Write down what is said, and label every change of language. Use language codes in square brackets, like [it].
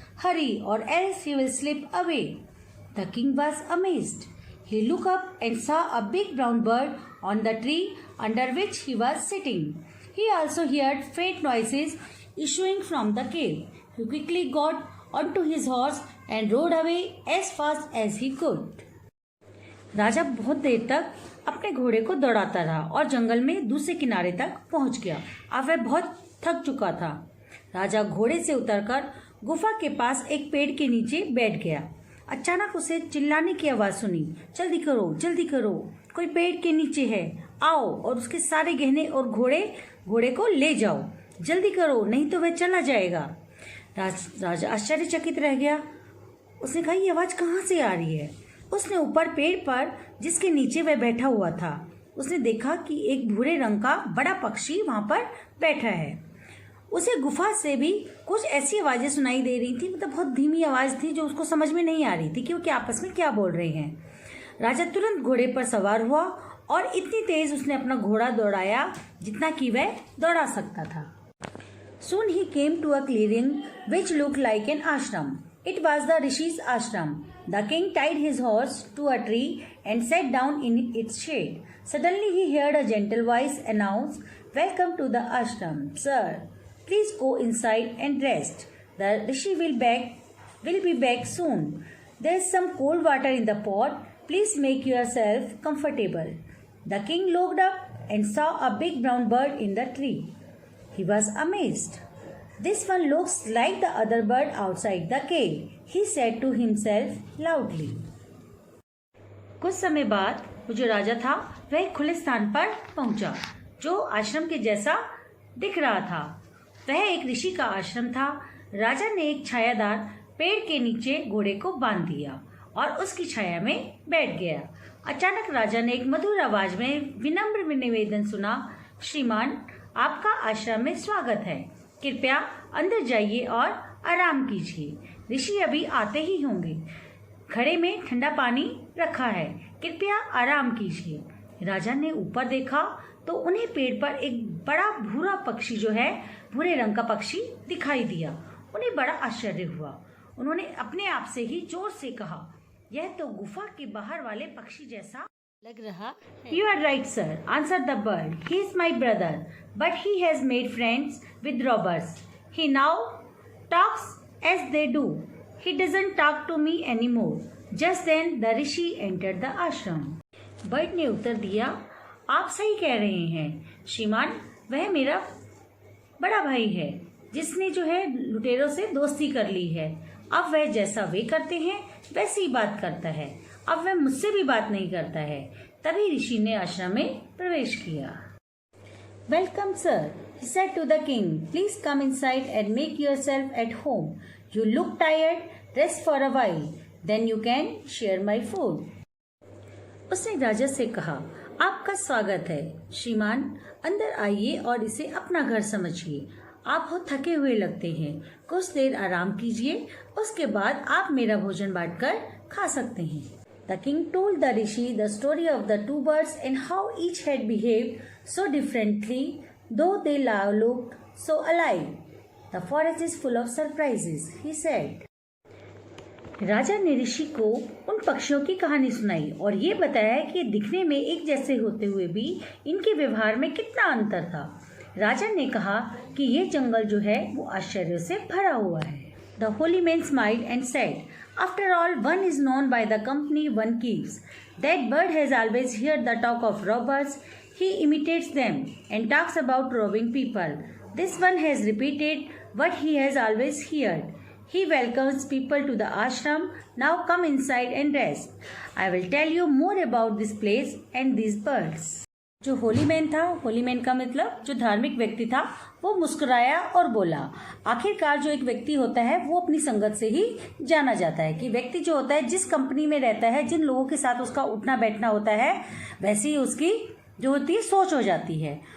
[en] Hurry, or else he will slip away." The king was amazed. He looked up and saw a big brown bird on the tree under which he was sitting. He also heard faint noises issuing from the cave. He quickly got onto his horse and rode away as fast as he could. [hi] राजा बहुत देर तक अपने घोड़े को दौड़ाता रहा और जंगल में दूसरे किनारे तक पहुंच गया। अब वह बहुत थक चुका था। राजा घोड़े से उतरकर गुफा के पास एक पेड़ के नीचे बैठ गया। अचानक उसे चिल्लाने की आवाज सुनी, "जल्दी करो, जल्दी करो, कोई पेड़ के नीचे है, आओ और उसके सारे गहने और घोड़े को ले जाओ, जल्दी करो नहीं तो वह चला जाएगा।" राजा आश्चर्यचकित रह गया। उसने कहा, ये आवाज कहाँ से आ रही है? उसने ऊपर पेड़ पर जिसके नीचे वह बैठा हुआ था उसने देखा कि एक भूरे रंग का बड़ा पक्षी वहां पर बैठा है। उसे गुफा से भी कुछ ऐसी आवाजें सुनाई दे रही थी, मतलब बहुत धीमी आवाज थी जो उसको समझ में नहीं आ रही थी कि वो क्या आपस में क्या बोल रहे हैं। राजा तुरंत घोड़े पर सवार हुआ और इतनी तेज उसने अपना घोड़ा दौड़ाया जितना कि वह दौड़ा सकता था। [en] Soon he came to a clearing which looked like an ashram. It was the Rishi's ashram. The king tied his horse to a tree and sat down in its shade. Suddenly he heard a gentle voice announce, "Welcome to the ashram, sir. Please go inside and rest. The Rishi will be back soon. There is some cold water in the pot. Please make yourself comfortable." The king looked up and saw a big brown bird in the tree. He was amazed. "This one looks like the other bird outside the cave," he said to himself loudly. [hi] कुछ समय बाद वो जो राजा था वह एक खुले स्थान पर पहुंचा जो आश्रम के जैसा दिख रहा था। वह एक ऋषि का आश्रम था। राजा ने एक छायादार पेड़ के नीचे घोड़े को बांध दिया और उसकी छाया में बैठ गया। अचानक राजा ने एक मधुर आवाज में विनम्र निवेदन सुना, "श्रीमान, आपका आश्रम में स्वागत है। कृपया अंदर जाइए और आराम कीजिए। ऋषि अभी आते ही होंगे। घड़े में ठंडा पानी रखा है। कृपया आराम कीजिए।" राजा ने ऊपर देखा तो उन्हें पेड़ पर एक बड़ा भूरा पक्षी जो है भूरे रंग का पक्षी दिखाई दिया। उन्हें बड़ा आश्चर्य हुआ। उन्होंने अपने आप से ही जोर से कहा, "यह तो गुफा के बाहर वाले पक्षी जैसा लग रहा है." [en] "You are right, sir," answered the bird. "He is my brother, but he has made friends with robbers. He now talks as they do. He doesn't talk to me anymore." Just then the rishi entered the ashram. [hi] Bird ने उत्तर दिया, "आप सही कह रहे हैं श्रीमान, वह मेरा बड़ा भाई है जिसने जो है लुटेरों से दोस्ती कर ली है। अब वह जैसा वे करते हैं वैसी ही बात करता है। अब वह मुझसे भी बात नहीं करता है।" तभी ऋषि ने आश्रम में प्रवेश किया। [en] "Welcome, sir," he said to the king. "Please come inside and make yourself at home. You look tired. Rest for a while. Then you can share my food." [hi] उसने राजा से कहा, "आपका स्वागत है श्रीमान, अंदर आइए और इसे अपना घर समझिए। आप बहुत थके हुए लगते हैं। कुछ देर आराम कीजिए, उसके बाद आप मेरा भोजन बांटकर खा सकते हैं." [en] The king told the rishi the story of the two birds and how each had behaved so differently, though they looked so alike. "The forest is full of surprises," he said. [hi] राजा ने ऋषि को उन पक्षियों की कहानी सुनाई और ये बताया कि दिखने में एक जैसे होते हुए भी इनके व्यवहार में कितना अंतर था। राजा ने कहा कि ये जंगल जो है वो आश्चर्य से भरा हुआ है। [en] The holy man smiled and said, "After all, one is known by the company one keeps. That bird has always heard the talk of robbers. He imitates them and talks about robbing people. This one has repeated what he has always heard. He welcomes people to the ashram. Now come inside and rest. I will tell you more about this place and these birds." [hi] जो Holi man था, Holi man का मतलब जो धार्मिक व्यक्ति था, वो मुस्कुराया और बोला, आखिरकार जो एक व्यक्ति होता है वो अपनी संगत से ही जाना जाता है कि व्यक्ति जो होता है जिस कंपनी में रहता है, जिन लोगों के साथ उसका उठना बैठना होता है, वैसी ही उसकी जो होती है सोच हो जाती है।